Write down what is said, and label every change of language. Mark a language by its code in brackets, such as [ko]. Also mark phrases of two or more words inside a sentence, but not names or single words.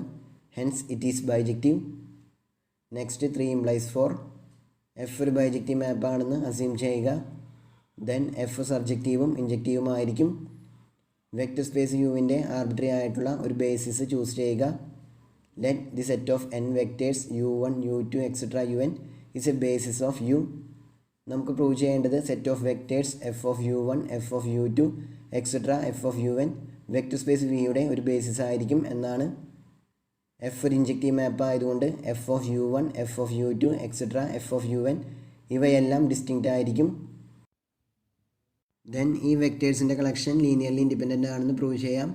[en] Hence it is bijective. Next 3 implies 4, [ml] എഫ് ഒരു ബൈജക്റ്റീവ് മാപ്പാണെന്ന് അസ്യൂം ചെയ്യുക. [en] then F [ml] സർജക്റ്റീവും ഇൻജക്റ്റീവും ആയിരിക്കും. [en] vector space [ml] യുവിൻ്റെ ആർബിട്രറി ആയിട്ടുള്ള ഒരു [en] basis choose [ml] ചെയ്യുക. [en] let the set of n vectors u1, u2, etc. un is a basis of u. [ml] നമുക്ക് പ്രൂവ് ചെയ്യേണ്ടത് [en] set of vectors F of u1, F of u2, etc. F of un vector space [ml] വിയുടെ ഒരു ബേസിസ് ആയിരിക്കും എന്നാണ്. എഫ് ഒരു [en] injective map [ml] ആയതുകൊണ്ട് [en] F of u1, F of u2, etc. F of un [ml] ഇവയെല്ലാം ഡിസ്റ്റിങ്ക്റ്റ് ആയിരിക്കും. ദെൻ ഈ വെക്ടേഴ്സിൻ്റെ കളക്ഷൻ [en] linearly independent [ml] ആണെന്ന് പ്രൂവ് ചെയ്യാം.